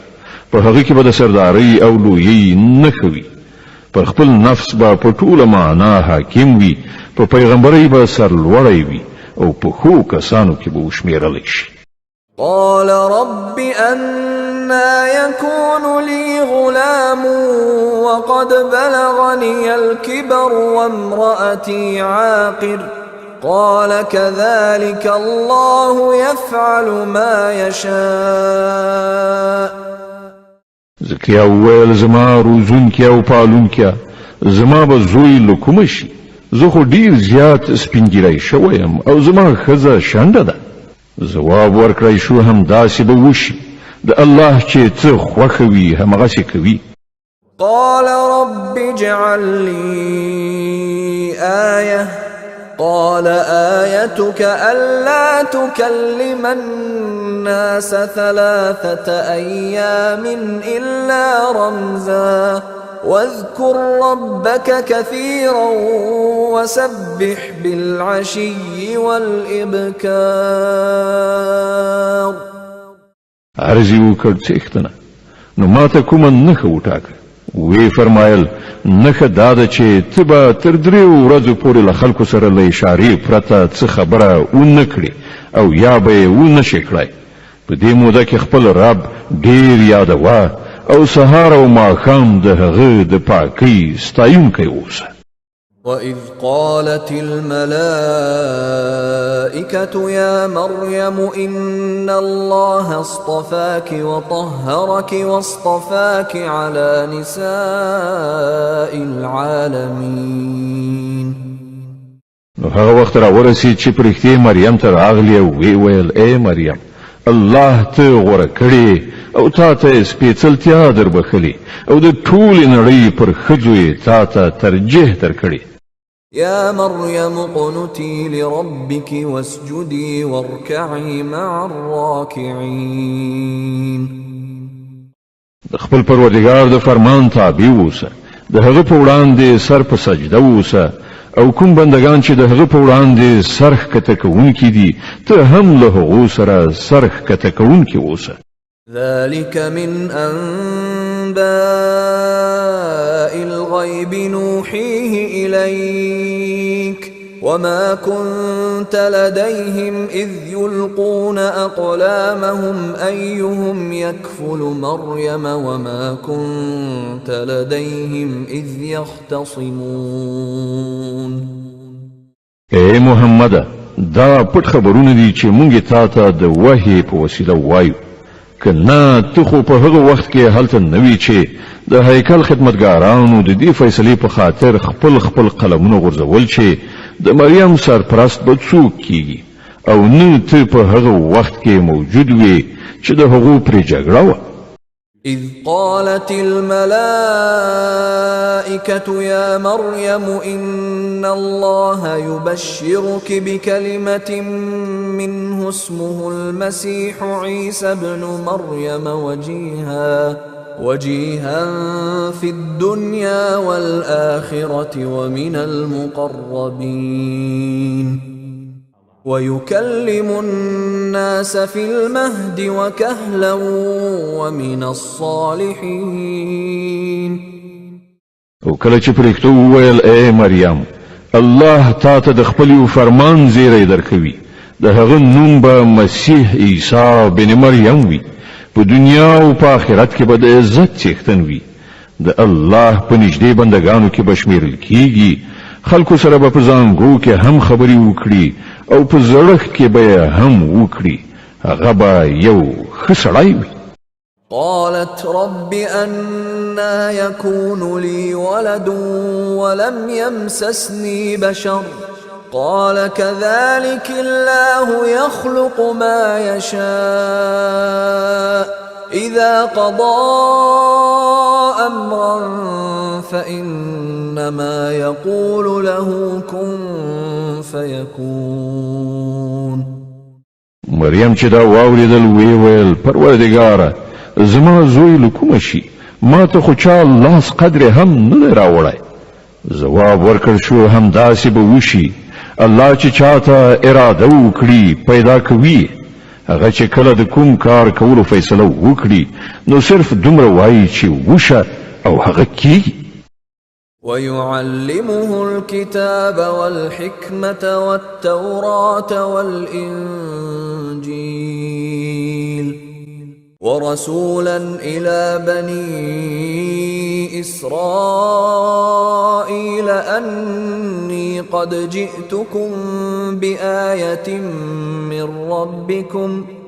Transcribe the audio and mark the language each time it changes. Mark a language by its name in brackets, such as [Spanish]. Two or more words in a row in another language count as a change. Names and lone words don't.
[Pashto] په هغه کې به د سردارۍ او لویۍ نښه وي. پر خپل نفس با په ټوله معنا حاکم وي. په پیغمبرۍ به سرلوړی وي او په ښو کسانو کې به وشمېرلی شي. [Arabic] قال رب أنا يكون لي غلام وقد بلغني الكبر وامرأتي عاقر قال كذلك الله يفعل ما يشاء. [Pashto] زکریا وویل زما روزونکي او پالونکي زما به زوی له کومه شي. زه خو ډیر زیات سپینګیری شوی یم او زما ښځه شنډه ده. جواب ورکړی شو همداسې به وشي. د الله چې څه خوښه وي همغسې کوي. [Arabic] قال رب اجعل لي آية قال آيتك ألا تكلم الناس 3 أيام إلا رمزا واذكر ربك كثيرا وسبح بالعشي والإبكار. [Pashto] عرضی وکړ څښتنه نو ماته کومه نښه وټاکه. وی فرمایل نښه دا ده چې ته به تر 3 ورځو پورې له خلکو سره له اشارې پرته څه خبره ونه کړې او یا به یې ونه شې کړی. په دې موده کې خپل رب ډیر یادوه او سهار او ماښام د هغه د پاکۍ ستایونکی اوسه. [Arabic] وإذ قالت الملائكة يا مريم إن الله اصطفاك وطهرك واصطفاك على نساء العالمين. [Pashto] نو هغه وخت را ورسید چې پرښتې مریم ته راغلی او وی ویل ای مریم الله ته غوره کړې او تا ته سپېڅلتیا در بخلي او د ټولې نړۍ پر ښځو یې تا ته ترجیح درکړې. [Arabic] يا مريم اقنتي لربك واسجدي واركعي مع الراكعين. [Pashto] د خپل پروردګار د فرمان تابع اوسه. د هغه په وړاندې سر په سجده اوسه او کوم بندگان چې د هغه په وړاندې سر ښکته کوونکي دي ته هم له هغو سره سر ښکته کوونکي اوسه. [Arabic] ذلك من أنباء الغيب نوحيه إليك وما كنت لديهم إذ يلقون أقلامهم أيهم يكفل مريم وما كنت لديهم إذ يختصمون. [Pashto] اے محمد دا پټ خبرونه دي چې مونږ تا ته د وحی په وسیله وایو. کنا ته خو په هغه وخت کې هلته نوی چې د هیکل خدمتګارانو د دې فیصلې په خاطر خپل قلمونه غورځول چې د مریم سرپرست به څوک کیږي او نه ته په هغه وخت کې موجود وي چې د هغو پرې جګړه وه. [Arabic] إذ قالت الملائكة يا مريم إن الله يبشرك بكلمة منه اسمه المسيح عيسى ابن مريم وجيها في الدنيا والآخرة ومن المقربين ويكلم الناس في المهد وكهلا ومن الصالحين. [Pashto] وکله چې پرښتو وویل اے مریم الله تا ته د خپل فرمان زیری درکوي د هغه نوم به مسیح عیسی بن مریم وي په دنیا او په آخرت کې به د عزت څښتن وي د الله په نږدې بندگانو کې بشمیرل کیږي خلکو سره به په زانګو کې هم خبري وکړي او په زړښت کې به هم وکړي هغه به یو ښه سړی وي [Arabic] قالت رب أنا يكون لي ولد ولم يمسسني بشر قال كذلك الله يخلق ما يشاء إذا قضى أمرا فإنما يقول له كن فيكون [Pashto] مریم چې دا واوریدل ویل پروردګاره زما زوی لکوم شي ما ته خو چا لاس قدر هم نه راوړای جواب ورکړ شو هم داسې به وشي الله چې چاته اراده وکړي پیدا کوي هغه چې کله د کوم کار کولو فیصله وکړي نو صرف دومره وایي چې وشه او هغه کیږي [Arabic] ويعلمه الكتاب والحكمة والتوراة والإنجيل ورسولا إلى بني إسرائيل أني قد جئتكم بآية من ربكم